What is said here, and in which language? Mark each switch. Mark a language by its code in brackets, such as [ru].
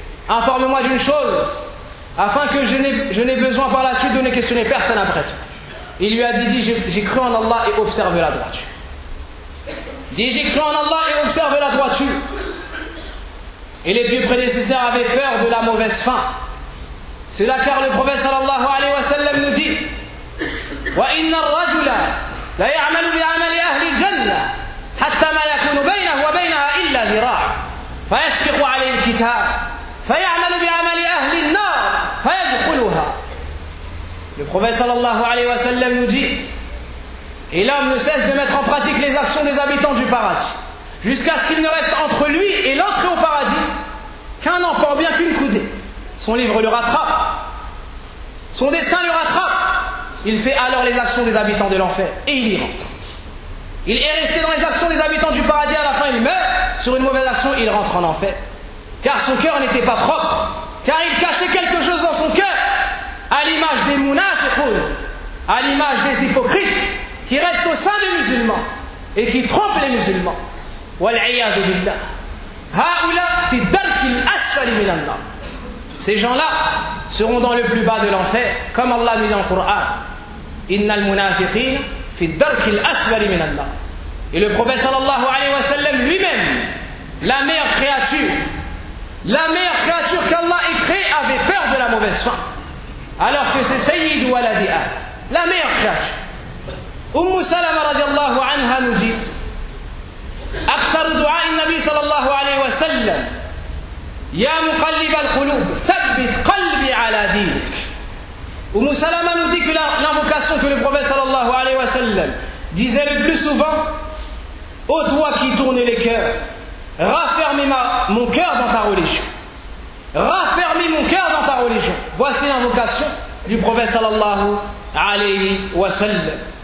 [fr] Informe-moi d'une chose, afin que je n'ai besoin par la suite de ne questionner personne après toi. Il lui a dit, j'ai cru en Allah et observe la droiture. Dis, j'ai cru en Allah et observe la droiture. Et les pieux prédécesseurs avaient peur de la mauvaise fin. Cela car le prophète sallallahu alayhi wa sallam nous dit [ar] وَإِنَّ الرَّجُلَ لَيَعْمَلُ بِعَمَلِ أَهْلِ الْجَنَّةِ حَتَّى مَا يَكُنُ بَيْنَهُ وَبَيْنَهَا إِلَّا ذِرَاعٌ فَيَسْبِقُ عَلَيْهِ الْكِتَابِ فَيَعْمَلُ بِعَمَلِ أَهْلِ النَّارِ فَيَدْخُلُهَا. [fr] Le prophète sallallahu alayhi wa sallam nous dit et l'homme ne cesse de mettre en pratique les actions des habitants du paradis jusqu'à ce qu'il ne reste entre lui et l'entrée au paradis qu'un encore bien qu'une coudée. Son livre le rattrape, son destin le rattrape. Il fait alors les actions des habitants de l'enfer et il y rentre. Il est resté dans les actions des habitants du paradis, à la fin il meurt sur une mauvaise action, il rentre en enfer. Car son cœur n'était pas propre, car il cachait quelque chose dans son cœur, à l'image des munafiquns, à l'image des hypocrites qui restent au sein des musulmans et qui trompent les musulmans. [ar] والعياذ بالله هؤلاء في الدرك الأسفل من النار. [fr] Ces gens-là seront dans le plus bas de l'enfer, comme Allah nous dit dans le Coran. [ar] إِنَّ الْمُنَافِقِينَ فِي الدَّرْكِ الْأَسْفَلِ مِنَ النَّارِ. [fr] Et le prophète sallallahu alayhi wa sallam lui-même, la meilleure créature qu'Allah ait créée, avait peur de la mauvaise fin. Alors que c'est Sayyid Waladi Ad, la meilleure créature. [ar] Umm Salama radiallahu anha [fr] nous dit [ar] أكثر دعاء النبي صلى الله عليه وسلم يا مقلب القلوب ثبت قلبي على دينك. [fr] أم سلمة nous dit que l'invocation que le prophète صلى الله عليه وسلم disait le plus souvent: ô toi qui tournes les cœurs, raffermis mon cœur dans ta religion, raffermis mon cœur dans ta religion. Voici l'invocation du prophète صلى الله عليه وسلم.